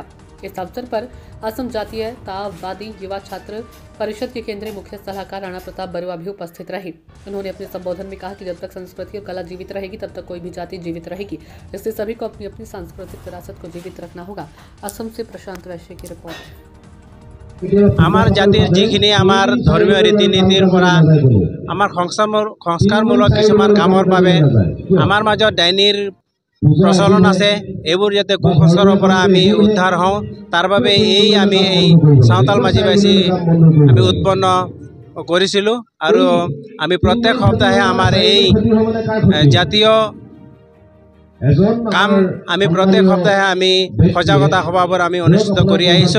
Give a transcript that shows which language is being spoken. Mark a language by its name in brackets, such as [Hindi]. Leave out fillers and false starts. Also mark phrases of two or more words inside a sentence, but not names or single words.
[Hindi] इस अवसर पर असम जातीयतावादी युवा छात्र परिषद के केंद्रीय मुख्य सलाहकार राणा प्रताप बरुआ भी उपस्थित रहे। उन्होंने अपने संबोधन में कहा कि जब तक संस्कृति और कला जीवित रहेगी तब तक कोई भी जाति जीवित रहेगी, इसलिए सभी को अपनी अपनी सांस्कृतिक विरासत को जीवित रखना होगा। असम से प्रशांत वैश्य की रिपोर्ट। [Assamese] আমাৰ জাতিৰ যিখিনি আমাৰ ধৰ্মীয় ৰীতি নীতিৰ পৰা आमार সংস্কারমূলক কিছুমান কামৰ বাবে आमार মাজত ডাইনিৰ প্ৰচলন আছে। এইবোৰ যাতে কুসংস্কাৰৰ পৰা আমি উদ্ধাৰ হওঁ, তাৰ বাবে আমি এই সাঁওতাল মাঝি বাইছি আমি উৎপন্ন কৰিছিলোঁ আৰু আমি প্ৰত্যেক সপ্তাহে আমাৰ এই জাতীয় কাম আমি প্রত্যেক সপ্তাহে আমি সজাগতা সভাবোৰ আমি অনুষ্ঠিত কৰি আহিছোঁ।